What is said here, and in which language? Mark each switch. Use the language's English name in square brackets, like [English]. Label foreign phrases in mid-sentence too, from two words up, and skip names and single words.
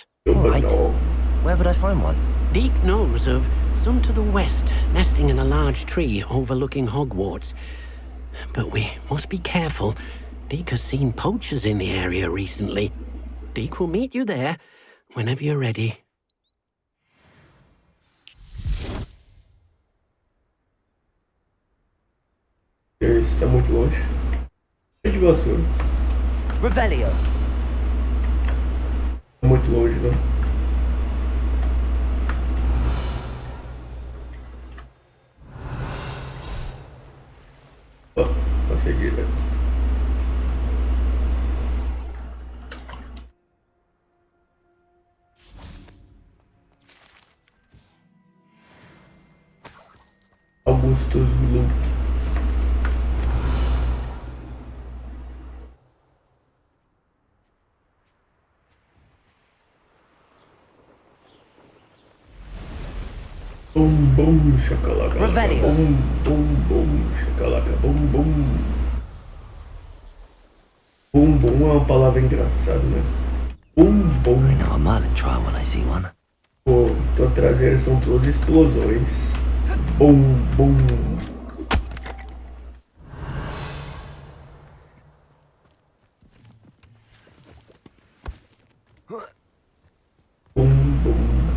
[English] All right. Where would I find one? Deke knows of some to the west, nesting in a large tree overlooking Hogwarts. But we must be careful. Deke has seen poachers in the area recently. Deke will meet you there whenever you're ready. [Portuguese] Está muito longe. É de vassoura. Revelio. Muito longe, não. Ó, passei direto. Augustus Blue. Bum bum chacalaca. Revelio. Bum bum bum chacalaca. Bum bum. Bum bum é uma palavra engraçada, né? Bum bum. [English] I know a Merlin trial when I see one. [Portuguese] Pô, tua traseira são todas explosões. Bum bum. Bum bum.